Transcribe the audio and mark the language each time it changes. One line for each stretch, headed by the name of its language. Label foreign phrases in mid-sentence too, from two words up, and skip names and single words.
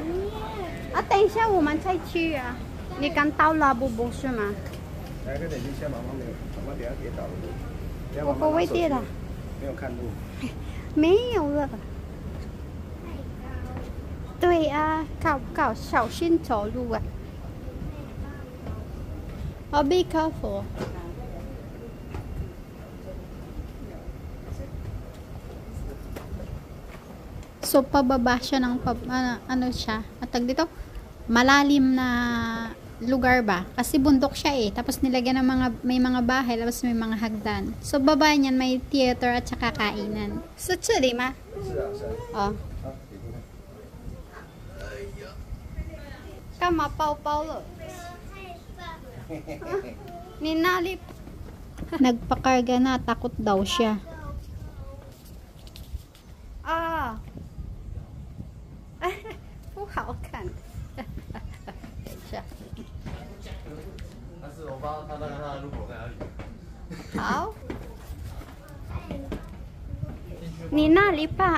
Chinese: 啊，等一下我们再去啊。你刚到了不是吗？我不会跌了。没有看路。没有了。对啊，小心走路啊。
English: Oh, be careful.
Filipino: So, pababa siya ng ano siya, matag dito, malalim na lugar ba? Kasi bundok siya eh. Tapos nilagyan ng may mga bahay, tapos may mga hagdan. So, baba niyan may theater at saka kainan. So,
Chinese: 这里吗？哦。干嘛包包了？
Filipino: Ninalip. Nagpakarga na, takot daw siya.
Chinese: Ah. 不好看。等一下。但是我帮他那个路口在哪里？好。你那里吧？